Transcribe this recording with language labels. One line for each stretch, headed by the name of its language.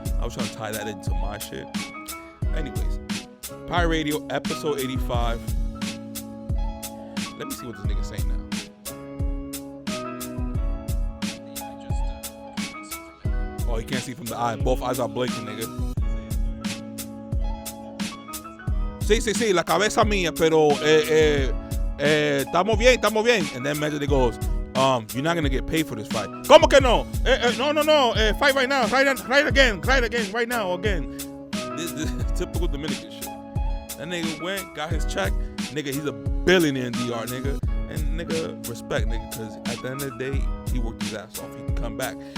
English: I was trying to tie that into my shit. Anyways, Pirate Radio episode 85. Let me see what this nigga's saying now. Oh, you can't see from the eye. Both eyes are blinking, nigga.
Spanish: Sí, la cabeza mía, pero estamos bien.
English: And then Magic goes, you're not gonna get paid for this fight.
Spanish: ¿Cómo que no?
English: No. Fight right now. Fight again, right now, again. This typical Dominican shit. That nigga went, got his check. Nigga, he's a billionaire in DR, nigga. And nigga, respect, nigga, because at the end of the day, he worked his ass off. He can come back.